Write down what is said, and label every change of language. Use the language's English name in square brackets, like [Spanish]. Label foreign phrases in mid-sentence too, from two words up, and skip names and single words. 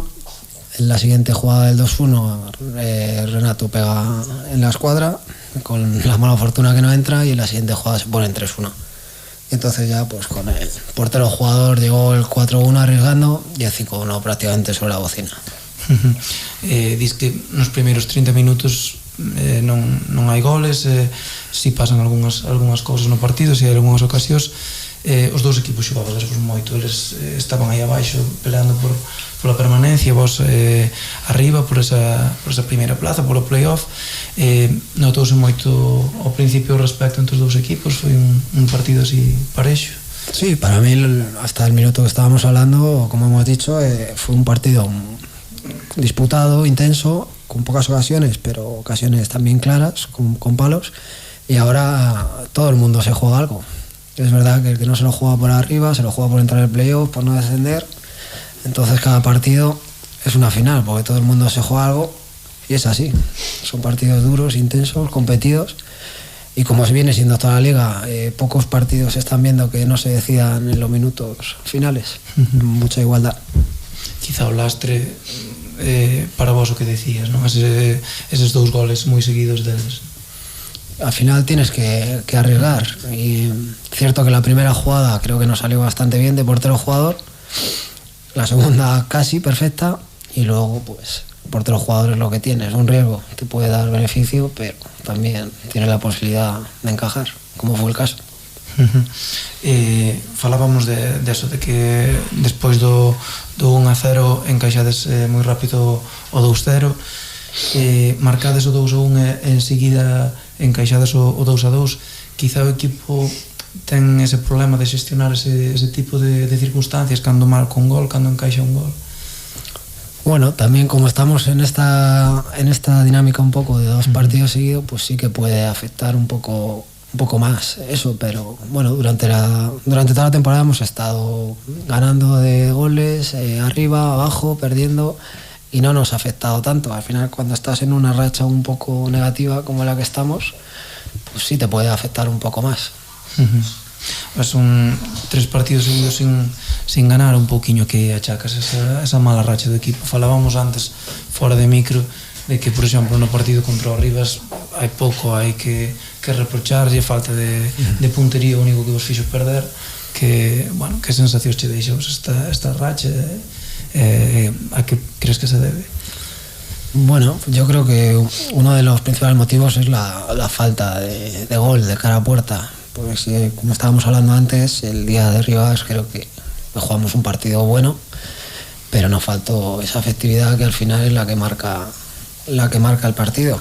[Spanish] En la siguiente jugada del 2-1 Renato pega en la escuadra con la mala fortuna que no entra, y en la siguiente jugada se pone en 3-1. Y entonces ya pues con el portero jugador llegó el 4-1 arriesgando y el 5-1 prácticamente sobre la bocina. [Galician] Dis que nos primeiros 30 minutos non hai goles, si pasan algunhas cousas no partido, si hai algunhas ocasións. Os dous equipos xogaban moito, eles estaban aí abaixo peleando pola permanencia, vos arriba por esa primeira plaza, polo playoff. Notouse moito ao principio o respecto entre os dous equipos, foi un partido así parexo. [Spanish] Sí, para mí hasta el minuto que estábamos hablando, como hemos dicho, fue un partido disputado, intenso, con pocas ocasiones, pero ocasiones también claras, con palos, y ahora todo el mundo se juega algo. Es verdad que el que no se lo juega por arriba, se lo juega por entrar en el playoff, por no descender. Entonces cada partido es una final, porque todo el mundo se juega algo, y es así. Son partidos duros, intensos, competidos, y como se viene siendo toda la liga, pocos partidos se están viendo que no se decidan en los minutos finales. Mucha igualdad. [Galician] Quizá o lastre para vos o que decías, non? Eses 2 goles moi seguidos deles. [Spanish] Al final tienes que arriesgar, y cierto que la primera jugada creo que nos salió bastante bien de portero jugador, la segunda casi perfecta, y luego pues portero jugador es lo que tiene, es un riesgo, te puede dar beneficio, pero también tiene la posibilidad de encajar, como fue el caso. [Galician] Falábamos de eso, de que despois do 1-0 encaixades moi rápido o 2-0, marcades o 2-1 e enseguida encaixadas o 2-2. Quizá o equipo ten ese problema de xestionar ese tipo de circunstancias, cando marca un gol, cando encaixa un gol. [Spanish] Bueno, también como estamos en esta dinámica un poco de 2 partidos seguidos, pues sí que puede afectar un poco un poco más eso, pero bueno, durante toda la temporada hemos estado ganando de goles, arriba, abajo, perdiendo, y no nos ha afectado tanto. Al final, cuando estás en una racha un poco negativa como la que estamos, pues sí te puede afectar un poco más. [Galician] Son 3 partidos seguidos sin ganar, un pouquiño que achacas esa mala racha do equipo. Falábamos antes, fora de micro, de que, por exemplo, no partido contra o Rivas hai pouco hai que reprocharlle, falta de puntería, o único que vos fixo perder. Que sensacións che deixou esta racha, a que crees que se debe? [Spanish] Bueno, yo creo que uno de los principales motivos es la falta de gol de cara a puerta. Pues como estábamos hablando antes, el día de Rivas creo que jugamos un partido bueno, pero nos faltó esa efectividad que al final es la que marca el partido.